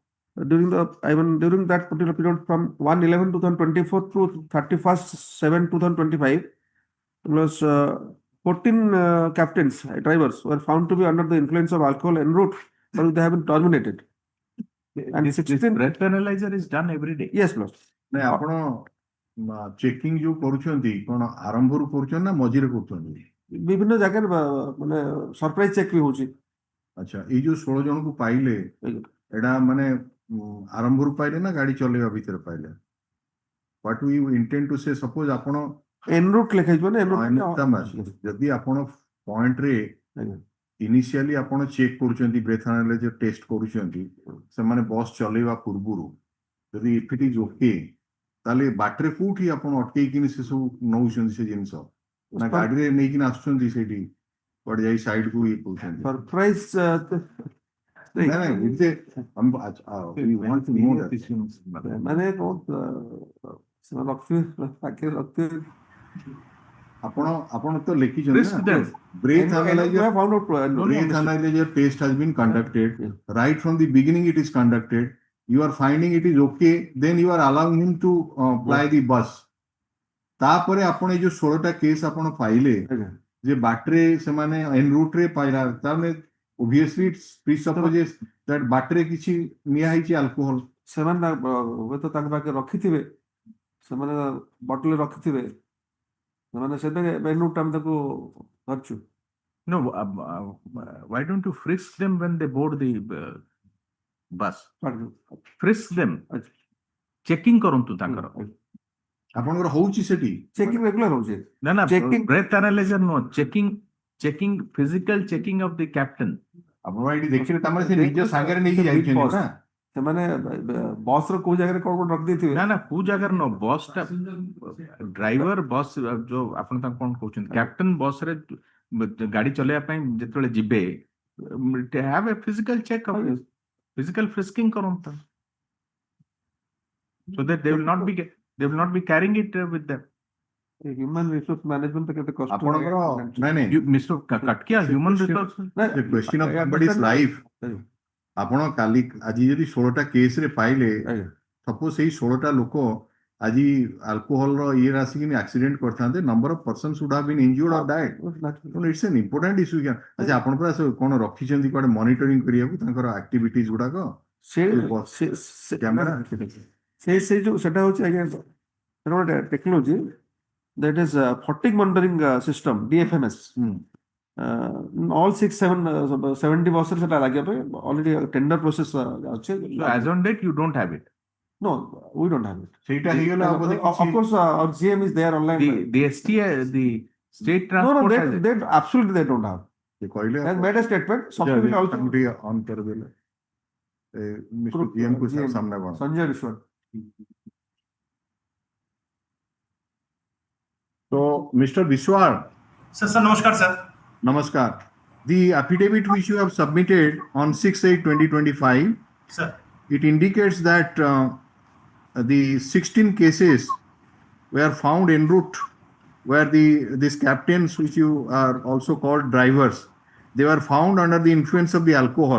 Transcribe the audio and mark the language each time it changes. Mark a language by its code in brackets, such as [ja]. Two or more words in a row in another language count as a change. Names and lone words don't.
[en] And during that particular period from 1/11/2024 to 31st/7/2025, plus 14 captains, drivers were found to be under the influence of alcohol en route, but they have been terminated. And This 16 breath analyzer is done every day. yes, boss. [or] ନାଇଁ ଆପଣ ଚେକିଂ ଯୋଉ କରୁଛନ୍ତି କଣ ଆରମ୍ଭରୁ କରୁଛନ୍ତି ନା ମଝିରେ କରୁଛନ୍ତି? ବିଭିନ୍ନ ଜାଗାରେ ମାନେ [en] surprise check [or] ବି ହଉଛି। ଆଚ୍ଛା ଏଇ ଯୋଉ 16 ଜଣଙ୍କୁ ପାଇଲେ ଏଇଟା ମାନେ ଆରମ୍ଭରୁ ପାଇଲେ ନା ଗାଡି ଚଲେଇବା ଭିତରେ ପାଇଲେ? [en] What do you intend to say? [or] Suppose ଆପଣ [en] en route [or] ଲେଖାଯିବ ନା ଯଦି ଆପଣ ପଏଣ୍ଟରେ ଇନିସିଆଲି ଆପଣ ଚେକ୍ କରୁଛନ୍ତି [en] breath analyzer test [or] କରୁଛନ୍ତି ସେମାନେ ବସ୍ ଚଲେଇବା ପୂର୍ବରୁ ଯଦି [en] if it is okay [or] ତାହେଲେ ବାଟରେ କୋଉଠି ଆପଣ ଅଟକେଇକିନି ସେ ସବୁ ନଉଛନ୍ତି ସେ ଜିନିଷ ନା ଗାଡିରେ ନେଇକିନା ଆସୁଛନ୍ତି ସେଇଠି କୁଆଡେ ଯାଇ ସାଇଡ କୁ ଇଏ କରୁଛନ୍ତି? ସରପ୍ରାଇଜ ମାନେ ଆପଣ ତ ଲେଖିଛନ୍ତି ନା [en] breath analyzer test has been conducted right from the beginning. It is conducted. You are finding it is okay, then you are allowing him to fly the bus. [or] ତାପରେ ଆପଣ ଏଇ ଯୋଉ 16ଟା କେସ୍ ଆପଣ ପାଇଲେ ଯେ ବାଟରେ ସେମାନେ [en] en route [or] ରେ ପାଇଲା ତାମାନେ [en] obviously it presupposes that [or] ବାଟରେ କିଛି ନିଆ ହେଇଛି ଆଲକୋହଲ। ସେମାନେ ହୁଏତ ତାଙ୍କ ପାଖରେ ରଖିଥିବେ ସେମାନେ ବଟଲ ରଖିଥିବେ ସେମାନେ ସେତେବେଳେ [en] en route [or] ଆମେ ତାକୁ ଧରିଛୁ। [en] No, why don't you frisk them when they board the bus? Frisk them. Checking [or] କରନ୍ତୁ ତାଙ୍କର। ଆପଣଙ୍କର ହଉଛି ସେଠି ଚେକିଂ ରେଗୁଲାର ହଉଛି ନା ନା [en] breath analyzer ନୁହଁ checking physical checking of the captain। [or] ଆପଣ ଏଇଠି ଦେଖିଲେ ତାମାନେ ସେ ନିଜ ସାଙ୍ଗରେ ନେଇକି ଯାଇଛନ୍ତି ନା ସେମାନେ ବସ ର କୋଉ ଜାଗାରେ କଣ ରଖିଦେଇଥିବେ ନା ନା କୋଉ ଜାଗାରେ ନୁହଁ ବସ୍ ଟା ଡ୍ରାଇଭର ବସ୍ ଯୋଉ ଆପଣ ତାଙ୍କୁ କଣ କହୁଛନ୍ତି କ୍ୟାପ୍ଟେନ ବସ୍ ରେ ଗାଡି ଚଲେଇବା ପାଇଁ ଯେତେବେଳେ ଯିବେ [en] have a physical check of physical frisking [or] କରନ୍ତୁ [en] so that they will not be carrying it with them। human resource management [or] କେତେ କଷ୍ଟ ଆପଣଙ୍କର ନାଇଁ [en] Mr. Katkia human resource the question of somebody's life [or] ଆପଣ କାଲି ଆଜି ଯଦି 16ଟା କେସ୍ ରେ ପାଇଲେ ସପୋଜ ସେଇ 16ଟା ଲୋକ ଆଜି ଆଲକୋହଲର ଇଏରେ ଆସିକି ଆକ୍ସିଡେଣ୍ଟ କରିଥାନ୍ତେ [en] number of persons would have been injured or died. It's an important issue। [or] ଆଚ୍ଛା ଆପଣ ପୁରା କଣ ରଖିଛନ୍ତି କୁଆଡେ ମନିଟରିଂ କରିବାକୁ ତାଙ୍କର ଆକ୍ଟିଭିଟିଜ ଗୁଡାକ କ୍ୟାମେରା ସେ ଯୋଉ ସେଟା ହଉଛି ଆଜ୍ଞା ସେଟା ଗୋଟେ ଟେକ୍ନୋଲୋଜି [en] that is fatigue monitoring system DFMS। [or] all 70 buses ସେଟା ଲାଗିବା ପାଇଁ already tender process ଅଛି। [en] So as on date you don't have it? No, we don't have it। [or] ସେଇଟା ହେଇଗଲା [en] of course our GM is there online। The STA the state transport no they absolutely they don't have। [or] ସେ କହିଲେ [en] has made a statement something also [or] on କରିଦେଲେ ମିଷ୍ଟର GM କୁ ସାମ୍ନା କଣ संजय विश्वास। [en] So, Mr. Biswal. Sir, namaskar, sir. Namaskar. The affidavit which you have submitted on 6/8/2025, sir, it indicates that the 16 cases were found en route where these captains, which you are also called drivers, they were found under the influence of the alcohol.